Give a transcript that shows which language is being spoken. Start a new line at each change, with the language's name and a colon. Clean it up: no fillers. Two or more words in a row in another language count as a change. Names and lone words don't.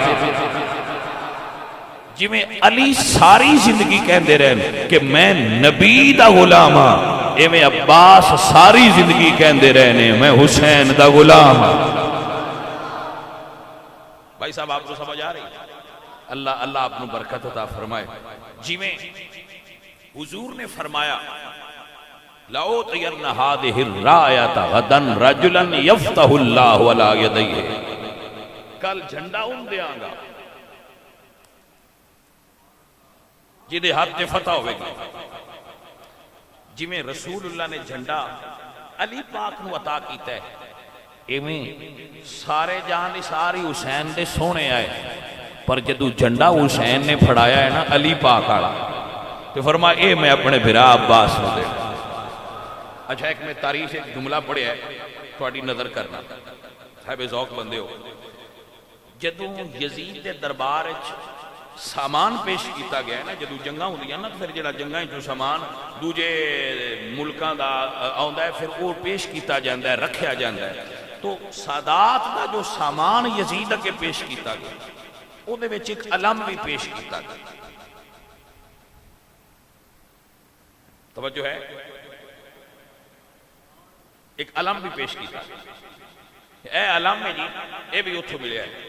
Punjabi: جی میں علی ساری زندگی کہندے رہے کہ میں نبی دا غلام ہاں، اے میں عباس ساری زندگی کہندے رہے میں حسین دا غلام ہاں۔
Urdu: بھائی صاحب آپ کو سمجھ آ رہی؟ اللہ آپ نے برکت عطا فرمائے۔
Punjabi: جی میں حضور نے فرمایا
Arabic: لَأُعْطِيَنَّ هَٰذِهِ الرَّايَةَ غَدًا رَجُلًا يَفْتَحُ اللَّهُ عَلَىٰ يَدَيْهِ،
Punjabi: کل جھنڈا ان دیاں گا جنہیں ہاتھ تے فتح ہوئے گی۔ جی میں رسول اللہ نے جھنڈا علی پاک نو عطا کیتا ہے، ایویں سارے جہان ساری حسین دے سونے آئے، پر جدو جھنڈا حسین نے پھڑایا ہے نا علی پاک آڑا، تو فرمایا اے میں اپنے بھرا عباس نو دے۔ اچھا ایک میں تاریخ ایک جملہ پڑھے ہے تھوڑی نظر کرنا، صاحب ذوق بندے ہو۔ جدو یزید دے دربار سامان پیش کیتا گیا ہے نا، جدو جنگاں ہوندیاں نا، پھر جڑا جنگاں جو سامان دوجے ملکاں دا آوندا ہے پھر وہ پیش کیتا جاندا ہے، رکھیا جاندا ہے۔ تو سادات دا جو سامان یزید کے پیش کیتا گیا، او دے وچ ایک علم بھی پیش کیتا گیا۔
Urdu: توجہ ہے؟
Punjabi: ایک علم بھی پیش کیتا گیا، اے علم ہے جی، اے بھی اتھو ملیا ہے۔